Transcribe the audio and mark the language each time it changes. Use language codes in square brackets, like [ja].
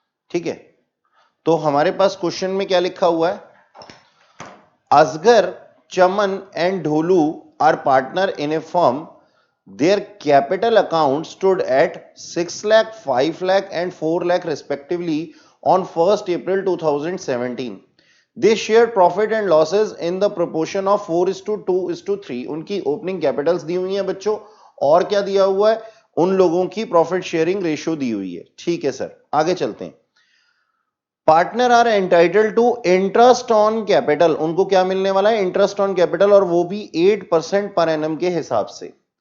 [hi] ठीक है, तो हमारे पास क्वेश्चन में क्या लिखा हुआ है, [en] Asghar, Chaman and Dholu are partner in a firm, their capital account stood at 6 lakh, 5 lakh and 4 lakh respectively on 1st April 2017. They shared profit and losses in the proportion of 4:2:3. [hi] उनकी ओपनिंग कैपिटल्स दी हुई है बच्चों, और क्या दिया हुआ है, उन लोगों की प्रॉफिट शेयरिंग रेशियो दी हुई है। ठीक है सर, आगे चलते हैं। [en] partner are entitle to interest on capital, [hi] उनको क्या मिलने वाला है, इंटरेस्ट ऑन कैपिटल, और वो भी 8% पर एनम के हिसाब से।